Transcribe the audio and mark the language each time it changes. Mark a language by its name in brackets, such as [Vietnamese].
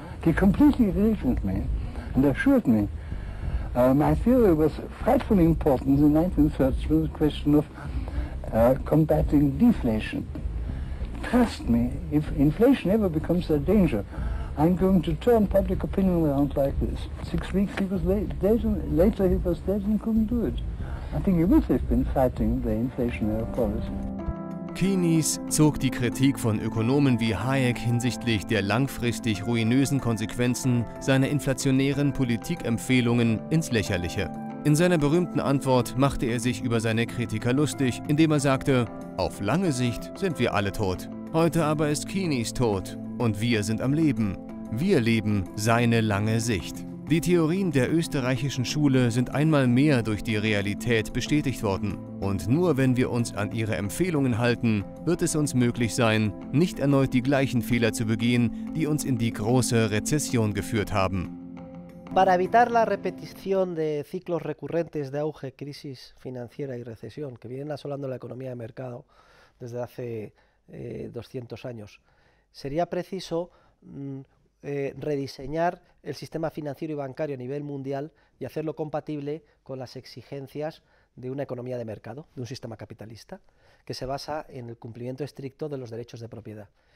[English] He completely agreed with me and assured me my theory was frightfully important in the 1930s with the question of combating deflation. Trust me, if inflation ever becomes a danger, I'm going to turn public opinion around like this. 6 weeks he was later he was dead and couldn't do it. I think he would have been fighting the inflationary policy. [German] Keynes zog die Kritik von Ökonomen wie Hayek hinsichtlich der langfristig ruinösen Konsequenzen seiner inflationären Politikempfehlungen ins Lächerliche. In seiner berühmten Antwort machte er sich über seine Kritiker lustig, indem er sagte, auf lange Sicht sind wir alle tot. Heute aber ist Keynes tot und wir sind am Leben. Wir leben seine lange Sicht. Die Theorien der österreichischen Schule sind einmal mehr durch die Realität bestätigt worden. Und nur wenn wir uns an ihre Empfehlungen halten, wird es uns möglich sein, nicht erneut die gleichen Fehler zu begehen, die uns in die große Rezession geführt haben. [Spanish] Para evitar la repetición de ciclos recurrentes de auge, crisis financiera y recesión que vienen asolando la economía de mercado desde hace 200 años, sería preciso rediseñar el sistema financiero y bancario a nivel mundial y hacerlo compatible con las exigencias de una economía de mercado, de un sistema capitalista, que se basa en el cumplimiento estricto de los derechos de propiedad.